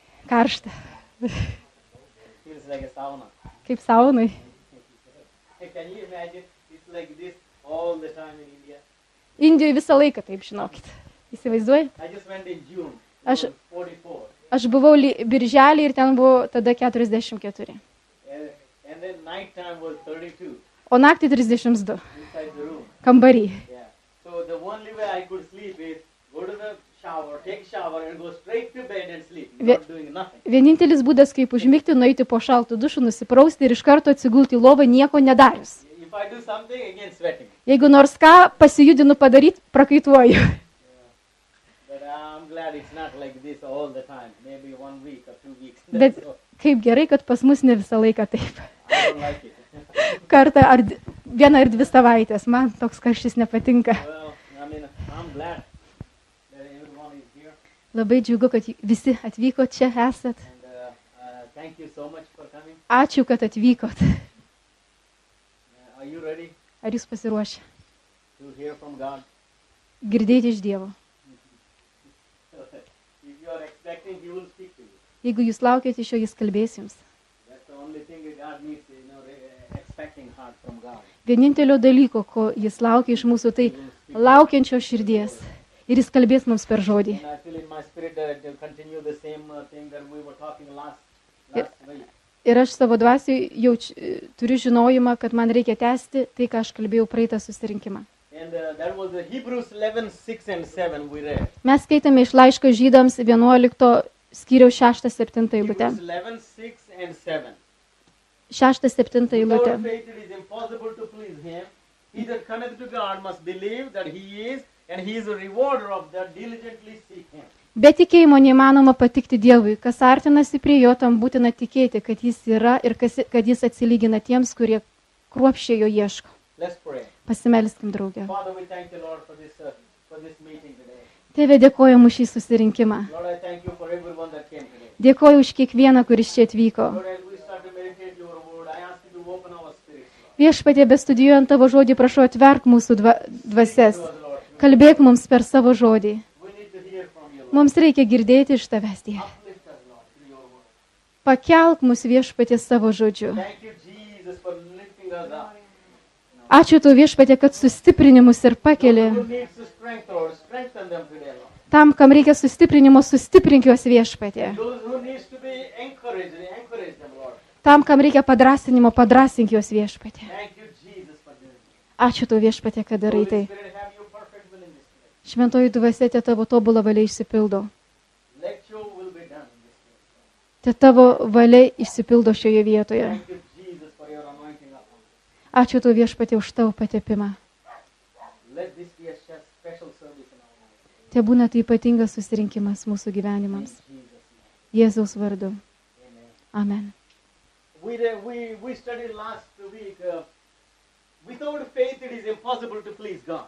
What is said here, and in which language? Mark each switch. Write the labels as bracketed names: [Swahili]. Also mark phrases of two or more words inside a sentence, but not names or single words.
[Lithuanian] karšta. [English] Feels like a sauna. [Lithuanian] Kaip saunai. [English] Can you imagine? It's like this all the time in India. [Lithuanian] Indijoje visą laiką taip, žinokit. Įsivaizduoji? [English] I just went in June. [Lithuanian] Aš- [English] It was 44. [Lithuanian] Aš buvau birželį ir ten buvo tada 44. [English] And then night time was 32 [Lithuanian] O naktį 32 [English] inside the room. [Lithuanian] kambarį. [English] Yeah. So the only way I could sleep is go to the shower, take shower, and go straight to bed and sleep, not doing nothing. [Lithuanian] Vienintelis būdas, kaip užmigti, nueiti po šaltų dušų, nusiprausti ir iš karto atsigulti į lovą nieko nedarius. [English] If I do something, again sweating. [Lithuanian] Jeigu nors ką pasijudinu padaryti, prakaituoju. [English] But I'm glad it's not like this all the time. Maybe 1 week or 2 weeks. [Lithuanian] Bet [English] That's all. [Lithuanian] kaip gerai, kad pas mus ne visą laiką taip. [English] I don't like it. [Lithuanian] Kartą ar 1 ar 2 savaitės. Man toks karštis nepatinka. [English] Well, I mean, I'm glad that everyone is here. [Lithuanian] Labai džiugu, kad visi atvyko čia esat. [English] And thank you so much for coming. [Lithuanian] Ačiū, kad atvykot. [English] Are you ready [Lithuanian] Ar jūs pasiruošę [English] to hear from God? [Lithuanian] girdėti iš Dievo? [English] If you are expecting, He will speak to you. [Lithuanian] Jeigu jūs laukiate iš jo, jis kalbės jums. [English] That's the only thing that God needs, expecting heart from God. [Lithuanian] Vienintelio dalyko, ko jis laukia iš mūsų, tai laukiančio širdies. Ir jis kalbės mums per žodį. [English] And I feel in my spirit to continue the same thing that we were talking last week. [Lithuanian] Ir aš savo dvasiai turiu žinojimą, kad man reikia tęsti tai, ką aš kalbėjau praeitą susirinkimą. [English] And that was the Hebrews 11, 6 and 7 we read. [Lithuanian] Mes skaitėme iš laiško Žydams 11 skyriaus 6-7 eilutę. [English] Hebrews 11, 6 and 7. [Lithuanian] 6-7 eilutė. [English] Without faith it is impossible to please Him. He that cometh to God must believe that He is, and He is a rewarder of that diligently seek Him. [Lithuanian] Be tikėjimo neįmanoma patikti Dievui. Kas artinasi prie jo, tam būtina tikėti, kad jis yra ir kad jis atsilygina tiems, kurie kruopščiai jo ieško. [English] Let's pray. [Lithuanian] Pasimelskim, draugė. [English] Father, we thank you, Lord, for this meeting today. [Lithuanian] Tėve, dėkoju už šį susirinkimą. [English] Lord, I thank you for everyone that came today. [Lithuanian] Dėkoju už kiekvieną, kuris čia atvyko. [English] Lord, as we start to meditate your word, I ask you to open our spirits, Lord. [Lithuanian] Viešpatie, bestudijuojant tavo žodį, prašau atverk mūsų dvasias. [English] To us, Lord. [Lithuanian] Kalbėk mums per savo žodį. [English] We need to hear from you, Lord. [Lithuanian] Mums reikia girdėti iš tavęs, Dieve. [English] Uplift us, Lord, through your word. [Lithuanian] Pakelk mus viešpatie savo žodžiu. [English] Thank you, Jesus, for lifting us up. [Lithuanian] Ačiū tau viešpatie, kad sustiprinimus ir pakeli. [English] Who needs the strength, Lord, strengthen them today, Lord. [Lithuanian] Tam, kam reikia sustiprinimo, sustiprink juos viešpatie. [English] Those who needs to be encouraged, encourage them, Lord. [Lithuanian] Tam, kam reikia padrasinimo, padrasink juos viešpatie. [English] Thank you, Jesus, for doing it. [Lithuanian] Ačiū tau viešpatie, kad darai [English] Holy [Lithuanian] tai. [English] Spirit, have your perfect will in this place. [Lithuanian] Šventoji dvasia, te tavo tobulą valią išsipildo. [English] Let your will be done in this place. [Lithuanian] Te tavo valia išsipildo šioje vietoje. [English] Thank you, Jesus, for your anointing upon us. [Lithuanian] Ačiū tau viešpatie už tavo patepimą. [English] Let this be a special service in our lives. [Lithuanian] Te būna tai ypatingas susirinkimas mūsų gyvenimams. [English] In Jesus' name. [Lithuanian] Jėzaus vardu. [English] Amen. [Lithuanian] Amen. [English] We studied last week, without faith it is impossible to please God.